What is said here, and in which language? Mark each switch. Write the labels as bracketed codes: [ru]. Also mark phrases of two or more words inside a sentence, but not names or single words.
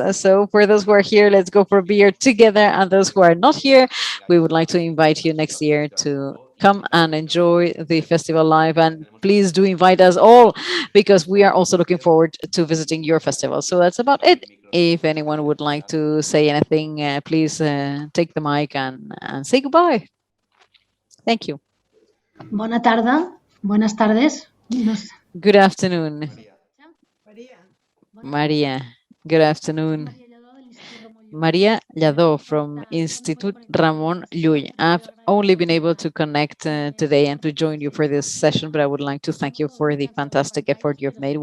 [en] So for those who are here, let's go for a beer together. And those who are not here, we would like to invite you next year to come and enjoy the festival live. And please do invite us all, because we are also looking forward to visiting your festival. So that's about it. If anyone would like to say anything, please take the mic and say goodbye. Thank you. [ca] Bona tarda. [es] Buenas tardes. [en] Good afternoon. Maria. Good afternoon. Maria Lladó from Institut Ramon Llull. I've only been able to connect today and to join you for this session, but I would like to thank you for the fantastic effort you've made.